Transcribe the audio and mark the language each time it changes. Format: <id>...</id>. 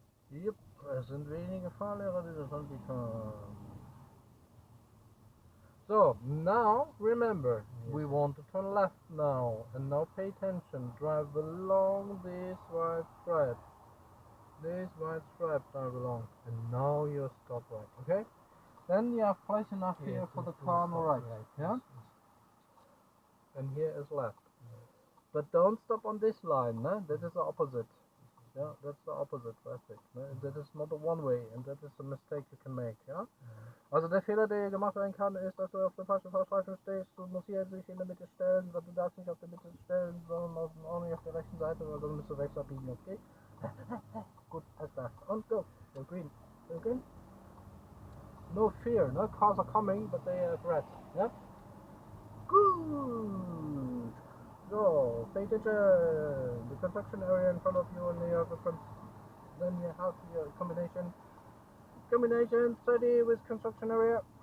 <de>Yep, es sind wenige Fahrlehrer, die das anbieten.</de> <en>So, now, remember, we want to turn left now, and now pay attention, drive along this white stripe. This white stripe drive along, and now you stop right, okay? Then you have place enough here for the car on the right, yeah? And here is left. But don't stop on this line, no? That is the opposite. Yeah, that's the opposite traffic. Ne? That is not a one-way, and that is a mistake you can make.</en> <de>Ja? Also der Fehler, der gemacht werden kann, ist, dass du auf der falschen Fahrstreifen stehst. Du musst hier sich in der Mitte stellen, weil du darfst nicht auf der Mitte stellen, sondern auch nicht auf der rechten Seite, weil dann musst du rechts abbiegen, okay?</de> <en>Gut, alles klar. Und go. Go green. Go green. No fear, no cars are coming, but they are red. Yeah? Good. So, pay attention. The construction area in front of you, and you have then you have your combination 30 with construction area.</en>